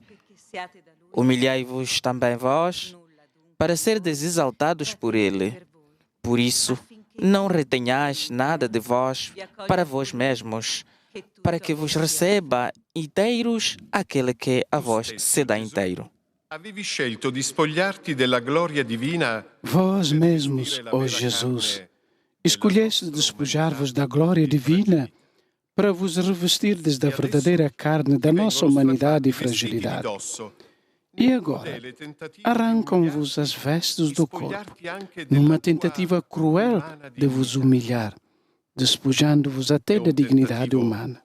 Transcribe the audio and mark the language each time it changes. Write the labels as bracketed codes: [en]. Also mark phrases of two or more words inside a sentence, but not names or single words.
[pt] Humilhai-vos também vós, para serdes exaltados por ele. Por isso, não retenhais nada de vós para vós mesmos, para que vos receba inteiros aquele que a vós se dá inteiro. [it] Avevi scelto di spogliarti della gloria divina. [pt] Vós mesmos, ó Jesus, escolheste despojar-vos da glória divina para vos revestirdes da verdadeira carne da nossa humanidade e fragilidade. E agora, arrancam-vos as vestes do corpo, numa tentativa cruel de vos humilhar, despojando-vos até da dignidade humana.